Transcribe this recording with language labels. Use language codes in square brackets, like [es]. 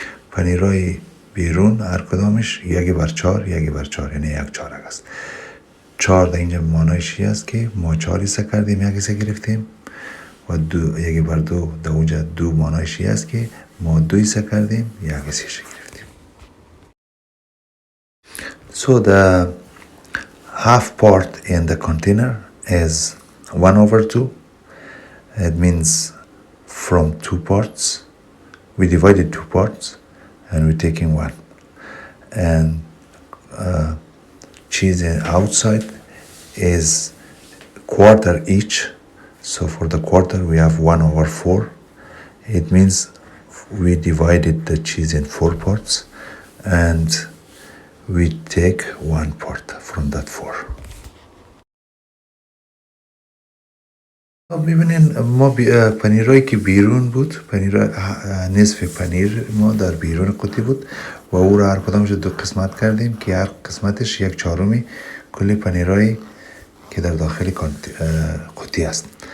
[fa] پنیرای بیرون هر کدامش 1/4 یعنی 1/4 است. 4 در اینجا معنیش است که ما 4 حصه کردیم 1 حصه گرفتیم و 1/2 در اونجا 2 معنیش است که ما 2 حصه کردیم 1 حصه گرفتیم. [en] So the half part in the container is 1/2. It means from 2 parts we divided 2 parts and we're taking 1. And cheese outside is quarter each. So for the quarter we have 1/4. It means we divided the cheese in 4 parts and we take 1 part from that 4. [fa] ببینین ما پنیرایی که بیرون بود، نصف پنیر ما در بیرون قوطی بود و او را هر کدامش 2 قسمت کردیم که هر قسمتش 1/4 کل پنیرایی که در داخل قوطی است.